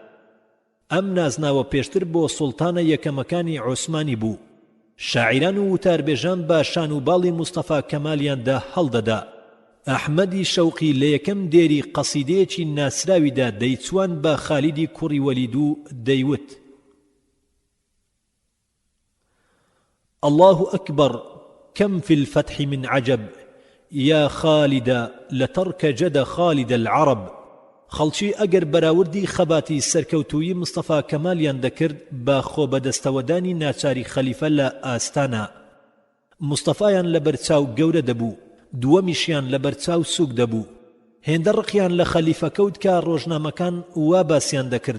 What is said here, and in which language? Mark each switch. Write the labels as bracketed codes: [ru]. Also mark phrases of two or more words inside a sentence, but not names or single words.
[ckb] ئەم نازناوە پێشتر بۆ سوڵتانە یەکەمەکانی عوسمانی بوو. شاعیران و وتاربێژان بە شان و باڵی مستەفا کەمالیاندا هەڵدەدا. ئەحمەدی شەوقی لە یەکەم دێری قەسیدەیەکی ناسراویدا دەیچوان بە خالیدی کوڕی وەلید و دەیوت: [ar] الله أكبر كم في الفتح من عجب يا خالد لترك جد خالد العرب. [ckb] خەڵکی ئەگەر بەراوردی خەباتی سەرکەوتووی مستەفا کەمالیان دەکرد بە خۆبەدەستەوەدانی ناچاری خەلیفە لە ئاستانە. مستەفایان لە بەرچاو گەورە دەبوو، دووەمیشیان لە بەرچاو سووک دەبوو. هێندە ڕقیان لە خەلیفە کەوت کە ڕۆژنامەکان وا باسییان دەکرد.